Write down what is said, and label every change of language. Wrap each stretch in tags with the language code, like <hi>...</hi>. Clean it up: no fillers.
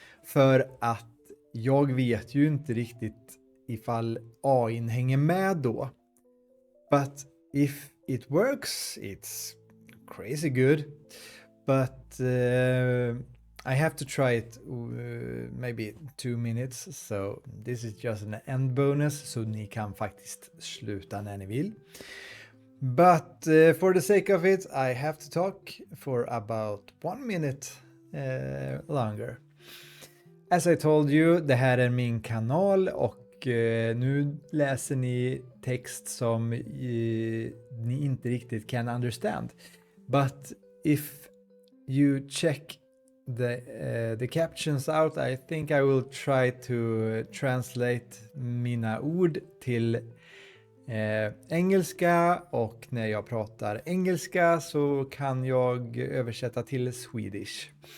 <sv>För att jag vet ju inte riktigt ifall AI hänger med då.</sv> <en>But if it works, it's crazy good. But I have to try it maybe 2 minutes. So this is just an end bonus.</en> <sv>Så ni kan faktiskt sluta när ni vill.</sv> <en>But for the sake of it, I have to talk for about 1 minute longer. As I told you,</en> <sv>det här är min kanal och nu läser ni text som ni inte riktigt kan</sv> <en>understand. But if you check the captions out, I think I will try to translate</en> <sv>mina ord till engelska, och när jag pratar engelska så kan jag översätta till</sv> <en>Swedish.</en>